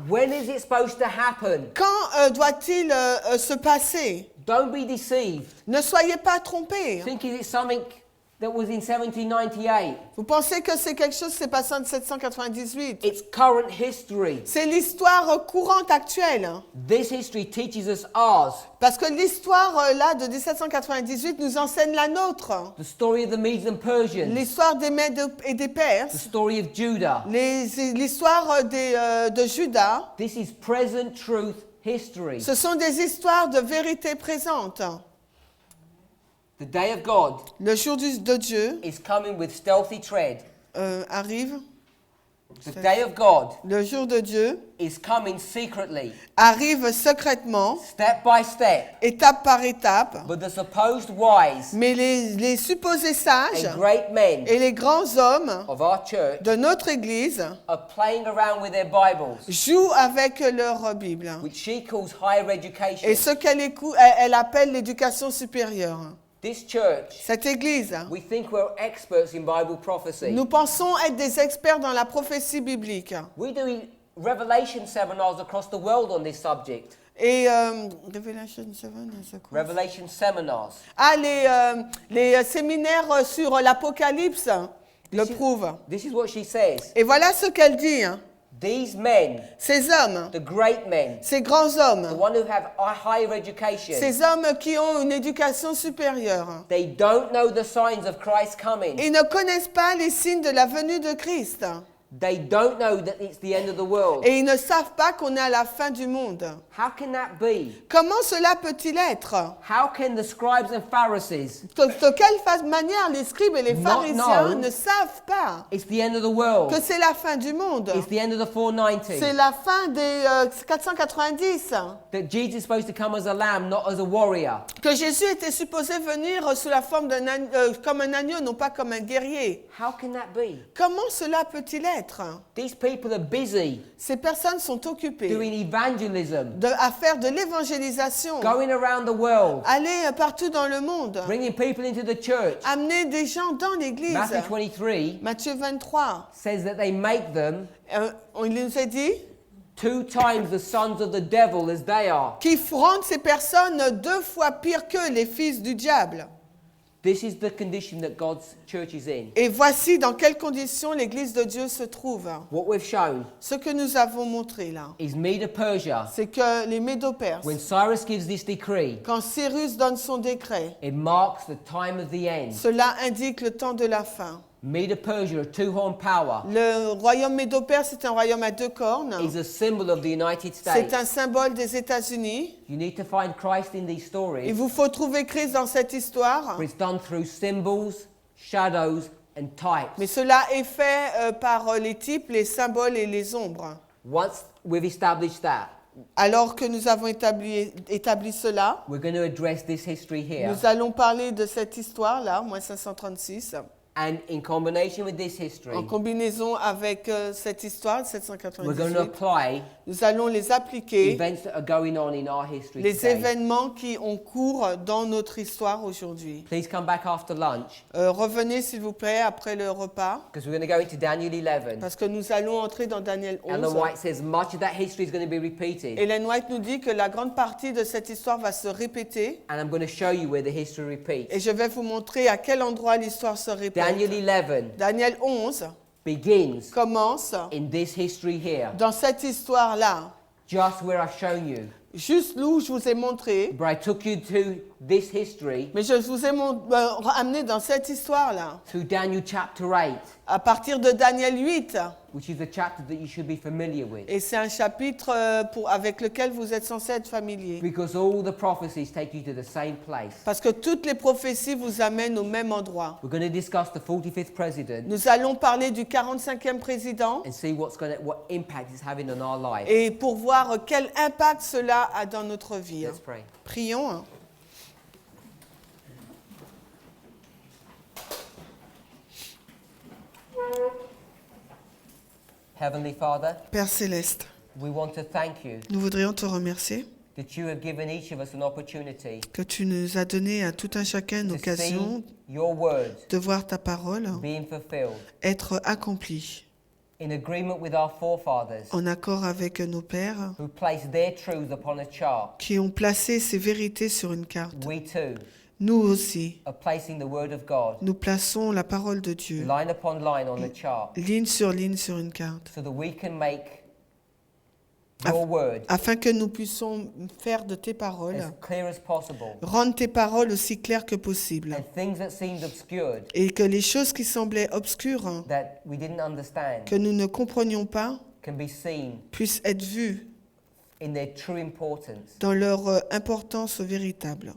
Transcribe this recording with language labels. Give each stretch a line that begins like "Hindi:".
English: When is it supposed to happen?
French: quand doit-il se passer?
English: Don't be deceived.
French: Ne soyez pas trompés.
English: Thinking it's something that was in 1798.
French: Vous pensez que c'est quelque chose qui s'est passé en 1798?
English: It's current history.
French: C'est l'histoire courante actuelle.
English: This history teaches us ours.
French: Parce que l'histoire là de 1798 nous enseigne la nôtre.
English: The story of the Medes and Persians.
French: L'histoire des Mèdes et des
English: The
French: Perses.
English: story of Judah.
French: L'histoire de Juda.
English: This is present truth history.
French: Ce sont des histoires de vérité présente.
English: The day of God
French: Le jour de Dieu
English: is coming with stealthy tread.
French: arrive.
English: The day of God
French: Le jour de Dieu
English: is coming secretly,
French: arrive secrètement,
English: step by step.
French: étape par étape.
English: But the supposed wise
French: Mais les supposés sages
English: and great men
French: et les grands hommes
English: of our church
French: de notre Église
English: are playing around with their Bibles,
French: jouent avec leur Bible.
English: which she calls higher education.
French: Et ce elle appelle l'éducation supérieure.
English: This church,
French: Cette Église,
English: we think we're experts in Bible prophecy.
French: nous pensons être des experts dans la prophétie biblique.
English: We do revelation seminars across the world on this subject.
French: Et Revelation 7, c'est quoi?
English: Revelation seminars.
French: Ah, les séminaires sur l'Apocalypse le prouvent.
English: This is what she says.
French: Et voilà ce qu'elle dit.
English: These men,
French: Ces hommes,
English: the great men,
French: ces grands
English: the
French: hommes,
English: one who have a higher education,
French: ces hommes qui ont une éducation supérieure,
English: they don't know the signs of Christ coming.
French: ils ne connaissent pas les signes de la venue de Christ.
English: They don't know that it's the end of the world.
French: Et ils ne savent pas qu'on est à la fin du monde.
English: How can that be?
French: Comment cela peut-il être?
English: How can the scribes and Pharisees,
French: De quelle manière les scribes et les
English: Not
French: pharisiens
English: know.
French: ne savent pas
English: it's the end of the world,
French: que c'est la fin du monde?
English: it's the end of the 490,
French: C'est la fin des 490.
English: that Jesus is supposed to come as a lamb, not as a warrior.
French: Que Jésus était supposé venir sous la forme comme un agneau, non pas comme un guerrier.
English: How can that be?
French: Comment cela peut-il être?
English: These people are busy
French: Ces personnes sont occupées
English: doing evangelism,
French: à faire de l'évangélisation,
English: going around the world,
French: aller partout dans le monde,
English: bringing people into the church.
French: amener des gens dans l'église.
English: Matthew 23
French: Matthieu 23,
English: says that they make them
French: il nous a dit
English: 2 times the sons of the devil as they are.
French: qu'ils rendent ces personnes 2 fois pires que les fils du diable.
English: This is the condition that God's church is in.
French: Et voici dans quelles conditions l'église de Dieu se trouve.
English: What we've shown
French: Ce que nous avons montré là,
English: is Medo Persia.
French: c'est que les Médo-Perses,
English: When Cyrus gives this decree,
French: quand Cyrus donne son décret,
English: it marks the time of the end.
French: cela indique le temps de la fin.
English: Medo Persia, a 2-horn power,
French: Le royaume Médo-Perse est un royaume à 2 cornes.
English: is a symbol of the United
French: C'est
English: States.
French: un symbole des États-Unis.
English: You need to find Christ in these
French: Il
English: stories,
French: vous faut trouver Christ dans cette histoire.
English: but it's done through symbols, shadows, and
French: Mais
English: types.
French: cela est fait par les types, les symboles et les ombres.
English: Once we've established that,
French: Alors que nous avons établi cela,
English: we're going to address this history here.
French: nous allons parler de cette histoire-là, moins 536,
English: And in combination with this history,
French: en combinaison avec cette histoire,
English: we're going to apply
French: Nous allons les appliquer,
English: events that are going on in our history
French: les
English: today.
French: événements qui ont cours dans notre histoire aujourd'hui.
English: Please come back after lunch,
French: Revenez s'il vous plaît après le repas,
English: because we're going to go into Daniel 11.
French: parce que nous allons entrer dans Daniel
English: Ellen
French: 11.
English: White says much of that history is going to be repeated.
French: Ellen White nous dit que la grande partie de cette histoire va se répéter,
English: And I'm going to show you where the history repeats.
French: et je vais vous montrer à quel endroit l'histoire se répète.
English: Daniel 11
French: Daniel 11
English: begins
French: commence
English: in this history here,
French: dans cette histoire-là,
English: just where I've shown you.
French: juste où je vous ai montré,
English: But I took you to this history
French: Mais je vous ai amené dans cette histoire-là,
English: to Daniel chapter 8,
French: à partir de Daniel 8.
English: which is a chapter that you should be familiar with.
French: Et c'est un chapitre avec lequel vous êtes censé être familier.
English: Because all the prophecies take you to the same place.
French: Parce que toutes les prophéties vous amènent au même endroit.
English: We're going to discuss the 45th president
French: Nous allons parler du 45e président
English: and see what impact it's having on our life.
French: et pour voir quel impact cela a dans notre vie.
English: Let's pray.
French: Prions. Hein.
English: Heavenly Father,
French: Père Céleste,
English: we want to thank you
French: nous voudrions te remercier
English: that you have given each of us an opportunity
French: que tu nous as donné à tout un chacun
English: to
French: l'occasion
English: see your word
French: de voir ta parole
English: being fulfilled
French: être accomplie
English: in agreement with our forefathers
French: en accord avec nos pères
English: who placed their truths upon a chart.
French: qui ont placé ces vérités sur une carte.
English: We too
French: Nous aussi,
English: are placing the word of God
French: nous plaçons la parole de Dieu
English: line upon line on the chart
French: ligne sur ligne sur une carte
English: so that we can make your word
French: afin que nous puissions faire de tes
English: as
French: paroles,
English: clear as possible,
French: rendre tes paroles aussi claires que possible
English: and things that seemed obscured,
French: et que les choses qui semblaient obscures,
English: that we didn't understand,
French: que nous ne comprenions pas,
English: can be seen
French: puissent être vues
English: in their true importance.
French: dans leur importance véritable.